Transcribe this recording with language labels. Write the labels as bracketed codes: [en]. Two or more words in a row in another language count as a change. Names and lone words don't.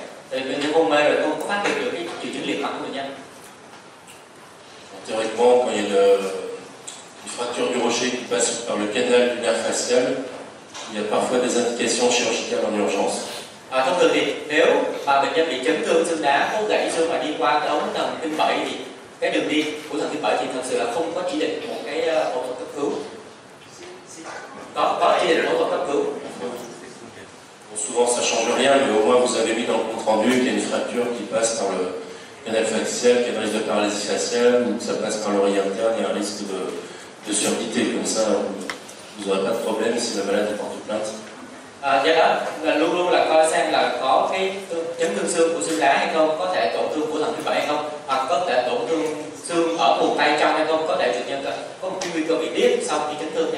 [vi] Thì bệnh nhân hôn mê rồi không có phát hiện được cái triệu chứng liệt mặt của bệnh nhân. [fr] Théoriquement, quand il y a une fracture du rocher qui passe par le canal du nerf facial, il y a parfois des indications chirurgicales en urgence. [vi] Thông thường thì nếu mà bệnh nhân bị chấn thương xương đá, có gãy xương mà đi qua cái ống thần kinh 7 thì cái đường đi của thần kinh 7 thì thật sự là không có chỉ định một cái phẫu thuật cấp cứu. Có chỉ định phẫu thuật cấp cứu. [fr] Bon, souvent ça change rien, mais au moins vous avez mis dans le compte rendu qu'il y a une fracture qui passe par le canal facial, qu'il y a un risque de paralysie faciale, ou que ça passe par l'oreille interne, il y a un risque de surdité. Comme ça, vous n'aurez pas de problème si la malade porte plainte. [vi] Do đó là luôn luôn là coi xem là có cái chấn thương xương của xương đá hay không, có thể tổn thương của thần kinh 7 hay không, hoặc có thể tổn thương xương ở vùng tay trong hay không, có thể bệnh nhân có một cái nguy cơ bị điếc sau khi chấn thương nha.